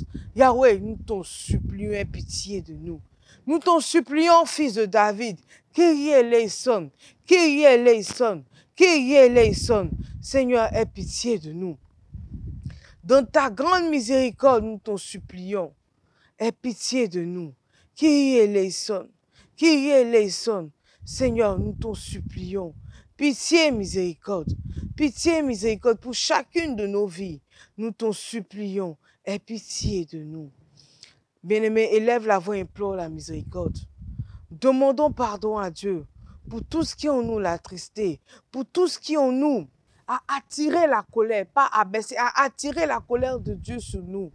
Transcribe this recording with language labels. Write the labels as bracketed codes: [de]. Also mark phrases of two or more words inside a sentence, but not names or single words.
[fr] Yahweh, nous t'en supplions pitié de nous. Nous t'en supplions, fils de David, [el] Κύριε ἐλέησον, Κύριε ἐλέησον, Κύριε ἐλέησον. [fr] Seigneur, aie pitié de nous. Dans ta grande miséricorde, nous t'en supplions. Aie pitié de nous. [el] Κύριε ἐλέησον, Κύριε ἐλέησον. [fr] Seigneur, nous t'en supplions. Pitié, miséricorde. Pitié, miséricorde pour chacune de nos vies. Nous t'en supplions. Aie pitié de nous. Bien-aimés, élève la voix, implore la miséricorde. Demandons pardon à Dieu pour tout ce qui en nous l'attristé, pour tout ce qui en nous a attiré la colère, pas abaissé, a attiré la colère de Dieu sur nous.